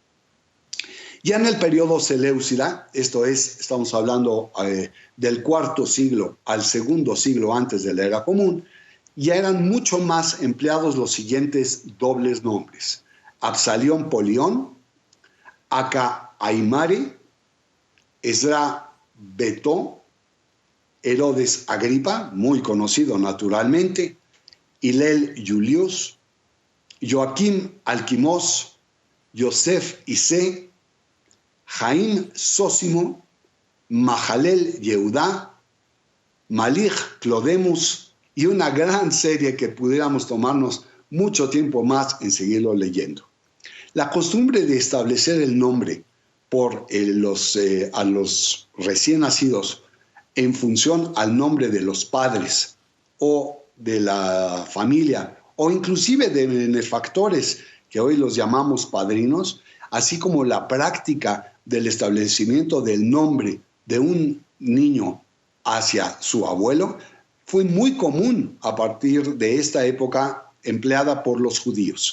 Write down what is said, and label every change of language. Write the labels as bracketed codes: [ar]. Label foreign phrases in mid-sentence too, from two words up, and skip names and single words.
[es] Ya en el periodo seleucida, esto es, estamos hablando del IV siglo al II siglo antes de la era común, ya eran mucho más empleados los siguientes dobles nombres: Absalión Polión, Aca Aimare, Esdra Betó, Herodes Agripa, muy conocido naturalmente, Hilel Julius, Joaquim Alquimós, Yosef Isé, Jaim Sósimo, Mahalel Yehudá, Malich Clodemus y una gran serie que pudiéramos tomarnos mucho tiempo más en seguirlo leyendo. La costumbre de establecer el nombre por a los recién nacidos en función al nombre de los padres o de la familia o inclusive de benefactores que hoy los llamamos padrinos, así como la práctica del establecimiento del nombre de un niño hacia su abuelo, fue muy común a partir de esta época empleada por los judíos.